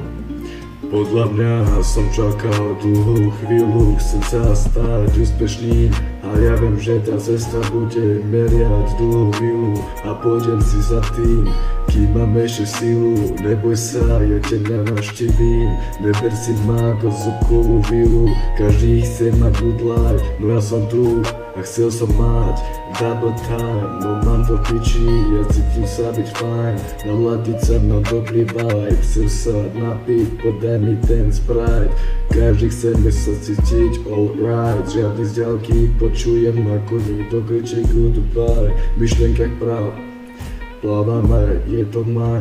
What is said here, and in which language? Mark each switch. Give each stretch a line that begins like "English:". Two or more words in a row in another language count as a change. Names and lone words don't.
Slovak: Podľa mňa som čakal dlhú chvíľu, chcem sa stať úspešným a ja viem, že tá cesta bude meriať dlhú milu a pôjdem si za tým, kým mám ešte silu. Neboj sa, ja ťa navštívim, neber si ma ako zvukovú vilu. Každý chce mať
English: good life,
Slovak: no ja som tu a chcel som mať
English: double time.
Slovak: No mám to piči, ja cítim sa byť fajn, naladiť sa na dobrý vibe. Chcem sa napiť, podaj mi ten Sprite. Každý chceme sa cítiť alright, žiadny z ďalky počujem ako niekto kričí goodbye. Myšlienka práv, plávame, je to mine.